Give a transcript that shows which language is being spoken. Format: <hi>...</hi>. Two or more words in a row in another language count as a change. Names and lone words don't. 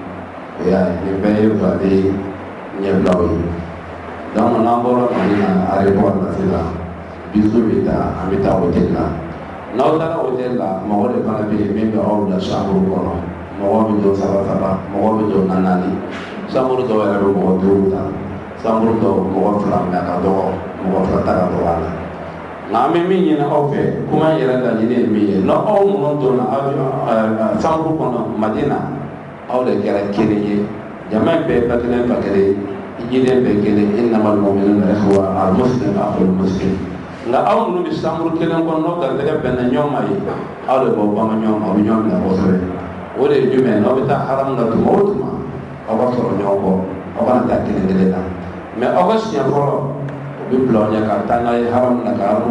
<bm>o y'a ye nin bɛɛ ye Wade ɲɛbilaw ye donc n'an bɔra Mali la aéroport la sisan bisu bɛ taa an bɛ taa hôtel la n'aw taara hôtel la mɔgɔ de fana bɛ yen min bɛ aw bila chambre kɔnɔ mɔgɔ bɛ don 3 mɔgɔ bɛ don 4 chambre dɔw yɛrɛ bɛ mɔgɔ 5 ta chambre dɔw mɔgɔ 2 mais a ka dɔgɔ mɔgɔ 2 ta ka dɔgɔ a la nka an bɛ min ɲini aw fɛ kuma yɛrɛ laɲini ye min ye n'aw minnu donna chambre kɔnɔ Madina aw de kɛra kelen ye jama bɛɛ ba kelen fa kelen hijiden bɛɛ kelen</bm> <ar>إنما المؤمنون إخوة المسلم أخو المسلم</ar> <bm>nka aw minnu bɛ chambre kelen kɔnɔ n'aw garijɛgɛ bɛnna ɲɔgɔn ma ye aw de b'aw bama ɲɔgɔn ma aw bɛ ɲɔgɔn minɛ kosɛbɛ o de ye jumɛn n'aw bɛ taa haramu la tuma o tuma aw ka sɔrɔ ɲɔgɔn kɔ aw kana taa kelen na mais aw ka siɲɛ fɔlɔ o bɛ bila aw ɲɛ ka taa n'a ye haramu la ka haramu</bm>